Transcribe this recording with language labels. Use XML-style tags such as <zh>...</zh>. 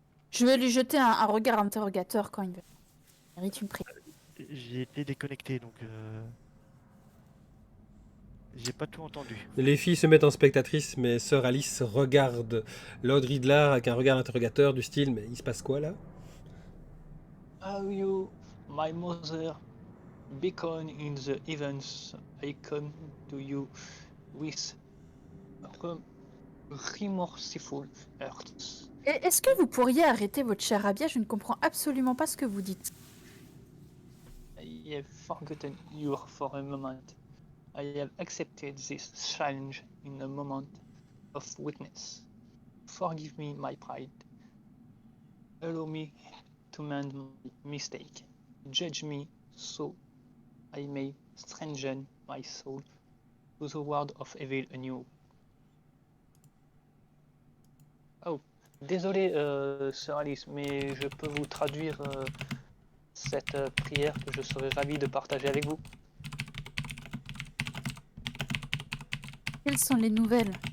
<fr>Je vais lui jeter un regard interrogateur quand il mérite une prière. J'ai été déconnecté, donc j'ai pas tout entendu. Les filles se mettent en spectatrice, mais Sœur Alice regarde Lord Riddler avec un regard interrogateur du style « Mais il se passe quoi là ?»</fr> <en>Are you my mother? Beacon in the heavens, I come to you with remorseful hearts.</en> <fr>Est-ce que vous pourriez arrêter votre charabia? Je ne comprends absolument pas ce que vous dites.</fr> <en>I have forgotten you for a moment. I have accepted this challenge in a moment of weakness. Forgive me my pride. Allow me to mend my mistake. Judge me so I may strengthen my soul to the word of evil anew.</en> <fr>Oh, désolé, Sœur Alice, mais je peux vous traduire cette prière que je serais ravi de partager avec vous. Quelles sont les nouvelles?</fr>